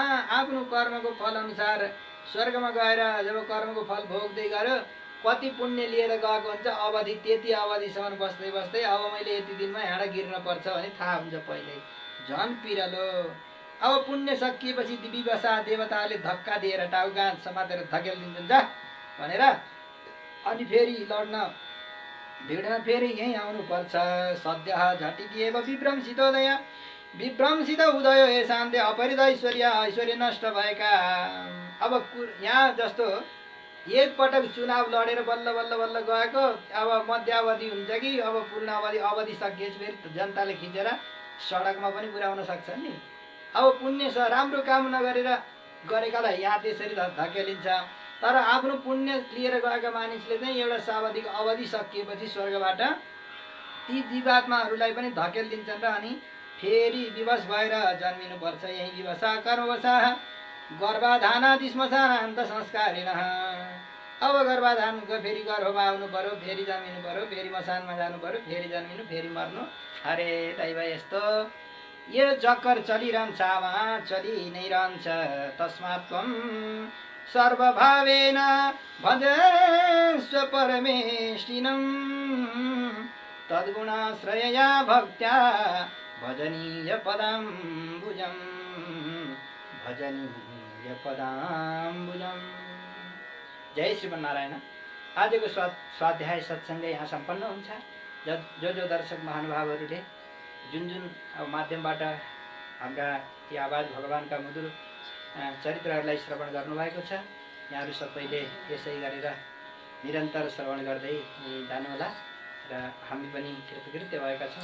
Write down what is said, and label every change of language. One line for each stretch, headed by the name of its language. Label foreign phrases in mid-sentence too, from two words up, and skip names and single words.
Nepali: आफ्नो कर्मको फल अनुसार स्वर्गमा गएर जब कर्मको फल भोग्दै गयो, कति पुण्य लिएर गएको हुन्छ, अवधि त्यति अवधिसम्म बस्दै बस्दै अब मैले यति दिनमा यहाँ गिर्न पर्छ भने थाहा हुन्छ पहिल्यै, झन् पिरलो। अब पुण्य सकिएपछि विवसा देवताले धक्का दिएर टाउका समातेर धकेलिदिन्छन् जा भनेर, अनि फेरि लड्न भिड्न फेरि यहीँ आउनुपर्छ।
Sanskrit: सद्य झटिकिएव विभ्रंसितोदय, विभ्रंसित उदय हे शान्ते अपरिद
Nepali: ऐश्वर्य नष्ट भएका। अब यहाँ जस्तो एक पटक चुनाव लडेर बल्ल बल्ल बल्ल गएको, अब मध्यावधि हुन्छ कि अब पूर्ण अवधि सकिएपछि फेरि जनताले खिचेर सडकमा पनि पुर्याउन सक्छ नि। अब पुण्य राम्रो काम नगरेर गरेकालाई यहाँ त्यसरी धकेलिन्छ। तर आफ्नो पुण्य लिएर गएका मानिसले चाहिँ एउटा सावधिक अवधि सकिएपछि स्वर्गबाट ती जीवात्माहरूलाई पनि धकेलिदिन्छन् र अनि फेरि विवश भएर जन्मिनुपर्छ।
Sanskrit: यही विवशा कर्मवशा गर्भाधानादि श्मशानान्त संस्कारेण।
Nepali: अब गर्भाधान फेरि गर्भमा आउनु पर्यो, फेरि जन्मिनु पर्यो, फेरि मशानमा जानु पर्यो, फेरि जन्मिनु, फेरि मर्नु। अरे दैव यस्तो यो चक्कर चलिरहन्छ आमा, चलि नै रहन्छ।
Sanskrit: तस्मात् त्वं सर्वभावेन भजस्व परमेष्टिनं तद्गुणाश्रयया भक्त्या भजनीय पदाम्बुजं, भजनीय पदाम्बुजं। जय श्रीमन्नारायण।
Nepali: आजको स्वाध्याय सत्सङ्ग यहाँ सम्पन्न हुन्छ। जो दर्शक महानुभावहरूले जुन अब माध्यमबाट हाम्रा यी आवाज भगवानका मधुर चरित्रहरूलाई श्रवण गर्नुभएको छ, यहाँहरू सबैले यसै गरेर निरन्तर श्रवण गर्दै जानुहोला र हामी पनि कृतकृत्य भएका छौँ।